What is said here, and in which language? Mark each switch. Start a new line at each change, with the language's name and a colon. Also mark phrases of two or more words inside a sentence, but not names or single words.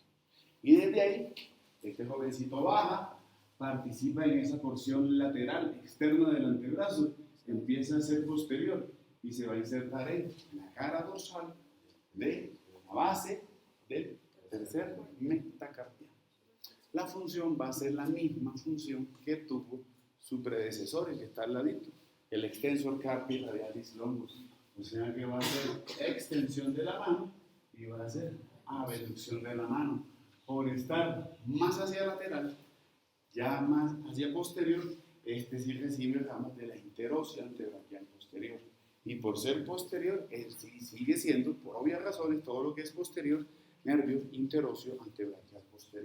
Spanish: Y desde ahí, este jovencito baja, participa en esa porción lateral externa del antebrazo, empieza a ser posterior y se va a insertar en la cara dorsal de la base del tercer metacarpiano. La función va a ser la misma función que tuvo su predecesor, el que está al ladito, el
Latin: extensor carpi radialis longus.
Spanish: O sea que va a ser extensión de la mano y va a ser abducción de la mano. Por estar más hacia lateral, ya más hacia posterior, este sí recibe ramos de la interósea antebrachial posterior. Y por ser posterior, él sí sigue siendo, por obvias razones, todo lo que es posterior nervio interóseo antebraquial posterior.